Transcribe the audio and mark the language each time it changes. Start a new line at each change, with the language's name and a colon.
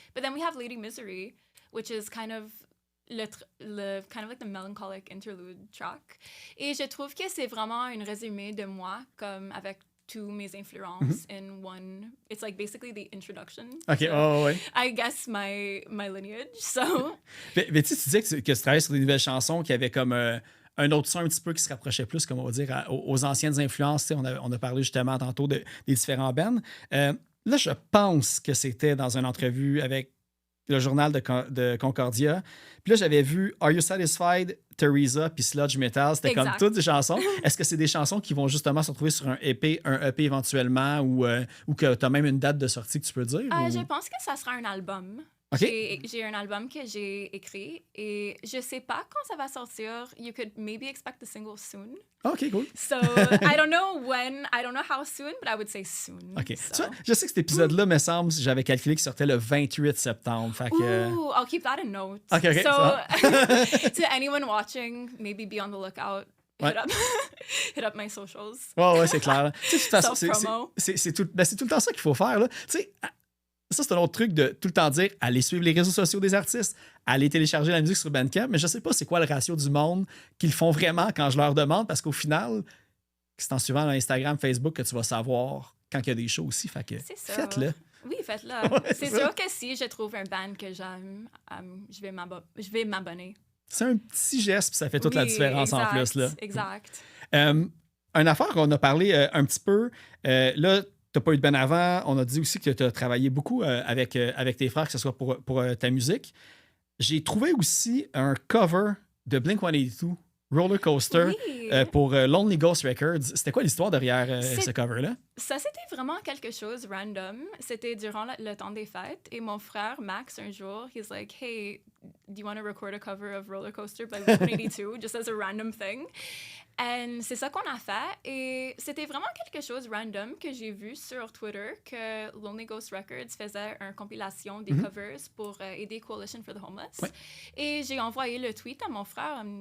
English: But then we have Lady Misery, which is kind of the melancholic interlude track.
French: Et je trouve que c'est vraiment un résumé de moi, comme avec tous mes influences
English: in one. It's basically the introduction. OK, I guess my lineage, so...
French: mais tu disais que tu travaillais sur des nouvelles chansons qui avaient comme... un autre son un petit peu qui se rapprochait plus, comme on va dire, aux anciennes influences. On a parlé justement tantôt des différents bands. Là, je pense que c'était dans une entrevue avec le journal de Concordia. Puis là, j'avais vu Are You Satisfied, Teresa, puis Sludge Metal. C'était comme toutes des chansons. Est-ce que c'est des chansons qui vont justement se retrouver sur un EP éventuellement ou que tu as même une date de sortie que tu peux dire? Je pense que ça sera un album. OK. J'ai un album que j'ai écrit et je sais pas quand ça va sortir.
English: You could maybe expect the single soon. OK, cool. So I don't know when, I don't know how soon, but I would say soon. OK. So.
French: Tu vois, je sais que cet épisode-là, me semble, j'avais calculé qu'il sortait le 28 septembre. Fait que...
English: Ooh, I'll keep that in note. OK, OK. So to anyone watching, maybe be on the lookout. Hit up, hit up my socials.
French: Ouais, c'est clair. Tu sais, de toute façon,
English: Self-promo.
French: c'est tout le temps ça qu'il faut faire. Là. Tu sais, ça, c'est un autre truc de tout le temps dire aller suivre les réseaux sociaux des artistes, aller télécharger la musique sur Bandcamp, mais je sais pas c'est quoi le ratio du monde qu'ils font vraiment quand je leur demande, parce qu'au final, c'est en suivant Instagram, Facebook que tu vas savoir quand il y a des shows aussi. Fait que faites-le. Oui, faites-le. Ouais, c'est sûr que si je trouve un band que j'aime, je vais m'abonner. C'est un petit geste, puis ça fait toute la différence en plus. Là. Exact. Une affaire qu'on a parlé un petit peu, là, tu n'as pas eu de band avant. On a dit aussi que tu as travaillé beaucoup avec tes frères, que ce soit pour ta musique. J'ai trouvé aussi un cover de Blink-182, Roller Coaster, Oui. pour Lonely Ghost Records. C'était quoi l'histoire derrière ce cover-là? Ça, c'était vraiment quelque chose random. C'était durant le temps des fêtes. Et mon frère, Max, un jour,
English: he's like, hey, do you want to record a cover of Roller Coaster by Blink-182, just as a random thing?
French: Et c'est ça qu'on a fait. Et c'était vraiment quelque chose random que j'ai vu sur Twitter, que Lonely Ghost Records faisait une compilation des covers pour aider Coalition for the Homeless. Ouais. Et j'ai envoyé le tweet à mon frère.